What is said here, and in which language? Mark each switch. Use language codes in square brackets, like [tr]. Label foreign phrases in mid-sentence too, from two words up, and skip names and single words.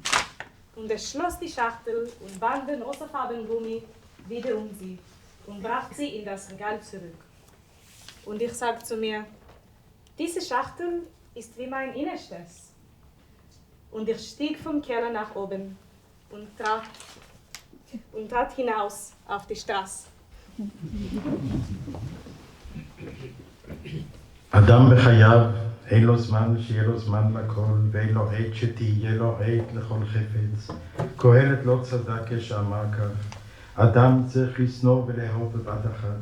[de] Und er schloss die Schachtel und band den rosafarbenen Gummi wieder um sie und brachte sie in das Regal zurück. Und ich sagte zu mir, diese Schachtel ist wie mein Innerstes. Und ich stieg vom Keller nach oben und trat hinaus auf die Straße. [he] אדם בחייו אין לו זמן שיהיה לו זמן לכל ואין לו עת שתהיה לו עת לכל חפץ. קהלת לא צדק כשאמר כך, אדם צריך לשנוא ולאהוב בבת אחת.